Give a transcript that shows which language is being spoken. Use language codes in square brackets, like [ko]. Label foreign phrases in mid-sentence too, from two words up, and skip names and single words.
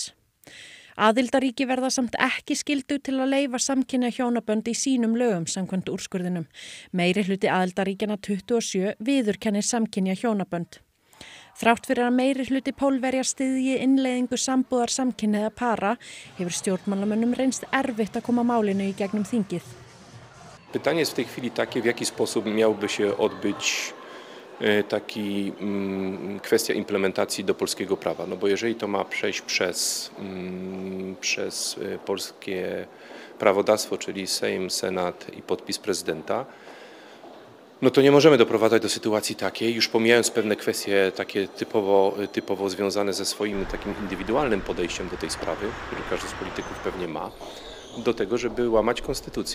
[is] Aðildarríki verða samt ekki skyldu til að leyfa samkynja hjónabönd í sínum lögum samkvæmt úrskurðinum. Meiri hluti aðildarríkjanna 27 viðurkennir samkynja hjónabönd. Þrátt fyrir að meiri hluti Pólverja styðji innleiðingu sambúðar samkynhneigðra para hefur stjórnmálamönnum reynst erfitt að koma málinu í gegnum þingið. [pl] Pytanie jest w tej chwili takie, w jaki sposób miałby się odbyć kwestia implementacji do polskiego prawa. No bo jeżeli to ma przejść przez polskie prawodawstwo, czyli Sejm, Senat i podpis prezydenta, no to nie możemy doprowadzać do sytuacji takiej, już pomijając pewne kwestie takie typowo związane ze swoim takim indywidualnym podejściem do tej sprawy, które każdy z polityków pewnie ma, do tego, żeby łamać konstytucję.